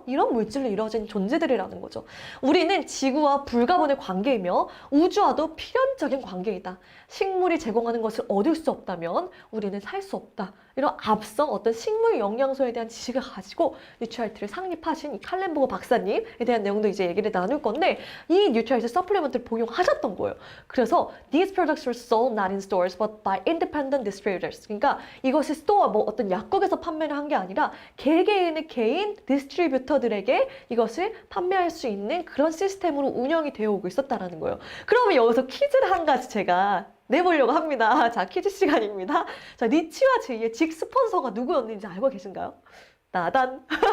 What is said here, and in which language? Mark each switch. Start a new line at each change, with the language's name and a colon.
Korean: 이런 물질로 이루어진 존재들이라는 거죠. 우리는 지구와 불가분의 관계이며 우주와도 필연적인 관계이다. 식물이 제공하는 것을 얻을 수 없다면 우리는 살 수 없다. 이런 앞서 어떤 식물 영양소에 대한 지식을 가지고 뉴트리라이트를 창립하신 이 칼렌보거 박사님에 대한 내용도 이제 얘기를 나눌 건데 이 뉴트리라이트 서플리먼트를 복용하셨던 거예요. 그래서
English: These products were sold not in stores but by independent distributors.
Korean: 그러니까 이것이 스토어 뭐 어떤 약국에서 판매를 한 게 아니라 개개인의 개인 디스트리뷰터들에게 이것을 판매할 수 있는 그런 시스템으로 운영이 되어 오고 있었다라는 거예요. 그러면 여기서 퀴즈를 한 가지 제가 내보려고 합니다. 자, 퀴즈 시간입니다. 자, 리치와 제이의 직 스폰서가 누구였는지 알고 계신가요? 나단.